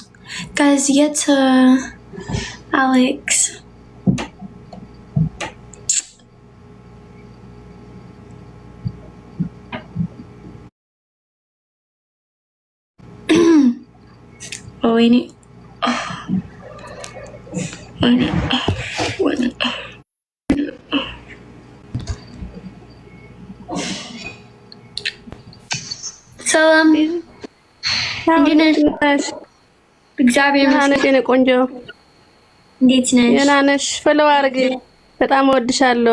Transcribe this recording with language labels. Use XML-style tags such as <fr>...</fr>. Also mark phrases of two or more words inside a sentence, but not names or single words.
<en>Guys, get to Alex. Oh, ini. Ini.</en> <am>ሰላም እንዴት ነሽ? እግዚአብሔር ይመስገን ቆንጆ። እንዴት ነሽ? ደህና ነሽ? ፈለው አርጊ። በጣም እወድሻለሁ።</am>